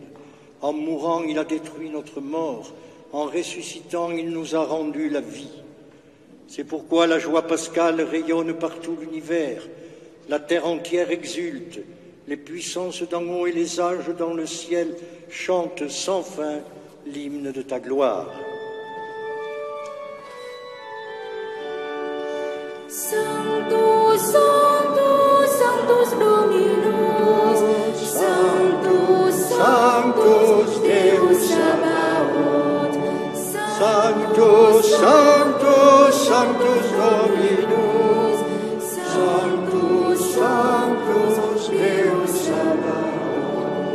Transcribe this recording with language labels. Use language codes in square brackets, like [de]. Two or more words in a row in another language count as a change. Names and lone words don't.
[fr] En mourant, il a détruit notre mort. En ressuscitant, il nous a rendu la vie. C'est pourquoi la joie pascale rayonne par tout l'univers. La terre entière exulte. Les puissances d'en haut et les âges dans le ciel chantent sans fin l'hymne de ta gloire. [la] Sanctus, Sanctus, Sanctus Dominus, Sanctus, Sanctus Deus Sabaoth, Sanctus, Sanctus, Sanctus Dominus, Sanctus, Sanctus Deus Sabaoth.